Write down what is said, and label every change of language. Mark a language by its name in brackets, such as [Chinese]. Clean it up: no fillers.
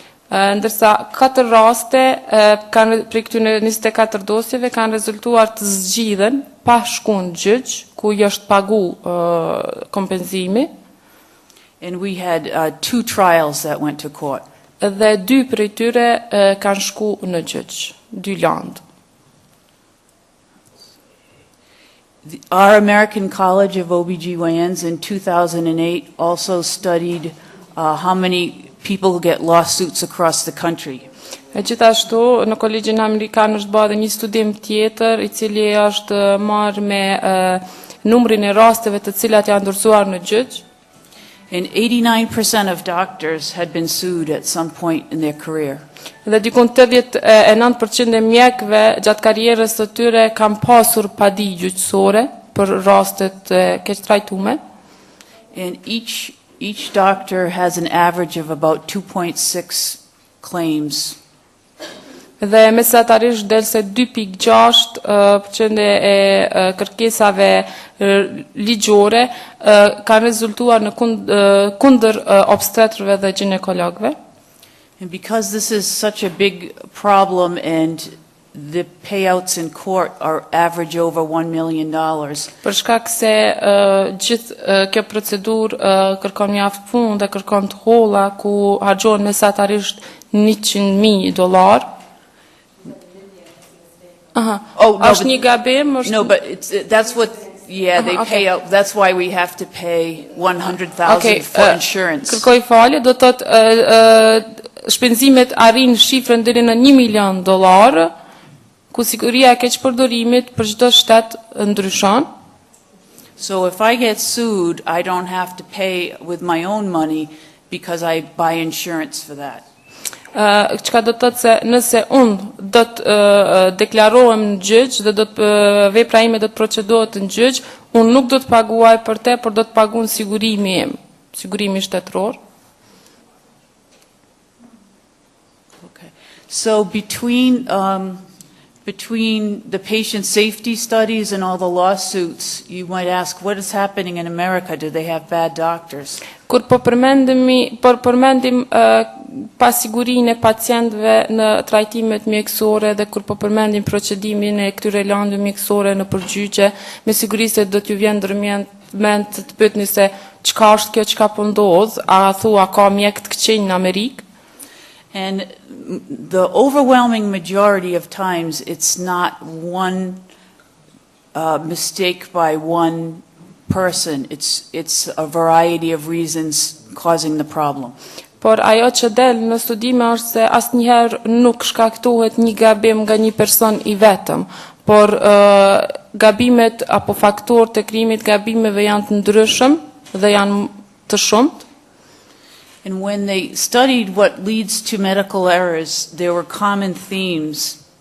[Albanian] Ndërsa 4 raste prej këtyre 24 dosjeve kanë rezultuar të zgjidhen pa shkuar në gjyq, ku I është pagu kompenzimi. [English] And we had 2 trials that went to court. [Albanian] Dhe 2 prej tyre kanë shku në gjyq, 2 landë. [English] Our American College of OBGYNs in 2008 also studied how many people get lawsuits across the country. [Albanian] Gjithashtu, në Kolegjin Amerikan është bërë një studim tjetër, I cili është marrë me numrin e rasteve të cilat janë ndërsuar në gjyq. [English] And 89% of doctors had been sued at some point in their career. [Albanian] Dhe dikun 89% e mjekëve gjatë karrierës së tyre kanë pasur padi gjyqësore për rastet keq trajtueme. [English] And each doctor has an average of about 2.6 claims. [Albanian] Dhe mesatarisht del se 2.6% e kërkesave ligjore kanë rezultuar në kundër obstetrëve dhe ginekologëve. [English] And because this is such a big problem and the payouts in court are average over $1 million. [Albanian] Për shkak se gjithë kjo procedurë kërkon mjaft punë dhe kërkon të holla ku harxhohen mesatarisht $100,000. [English] Oh, no, [Albanian] është një gabim, është [English] no, but that's what, yeah, they pay out. That's why we have to pay $100,000 for insurance. [Albanian] Kërkoj falje, do të thotë shpenzimet arrin shifrën deri në $1 milion, ku siguria e keqpërdorimit për çdo shtet ndryshon. [English] So if I get sued, I don't have to pay with my own money because I buy insurance for that. [Albanian] Çka do të thotë se nëse unë do të deklarohem në gjyq dhe do të vepra ime do të procedohet në gjyq, unë nuk do të paguaj për te, por do të paguaj sigurimi im, sigurimi shtetëror. [English] Okay. So between the patient safety studies and all the lawsuits, you might ask, what is happening in America? Do they have bad doctors? [Albanian] Kur po përmendim pasigurinë e pacientëve në trajtimet mjekësore dhe kur po përmendim procedimin e këtyre landëve mjekësore në përgjigje, me siguri se do t'ju vjen ndërmend të pyetni se çka është kjo, çka po ndodh, a thua ka mjek të këqij në Amerikë? [English] And the overwhelming majority of times, it's not one mistake by one person. It's a variety of reasons causing the problem. [Albanian] Por ajo që del në studime është se asnjëherë nuk shkaktohet një gabim nga një person i vetëm, por gabimet apo faktorët e krijimit gabimeve janë të ndryshëm dhe janë të shumtë. [English] And when they studied what leads to medical errors, there were common themes.